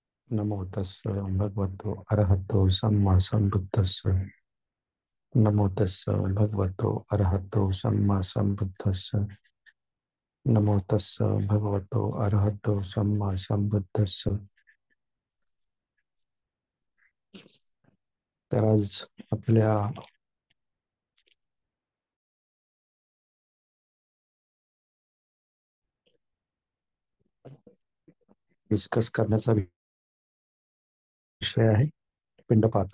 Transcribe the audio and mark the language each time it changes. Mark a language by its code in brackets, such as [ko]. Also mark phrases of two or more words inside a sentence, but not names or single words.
[pi] नमो तस्य भगवतो अरहतो सम्मा सम्बुद्धस्य। नमो तस्य भगवतो अरहतो सम्मा सम्बुद्धस्य। नमो तस्य भगवतो अरहतो सम्मा सम्बुद्धस्य। [mr] तर आज आपल्या डिस्कस करण्याचा विषय आहे पिंडपात.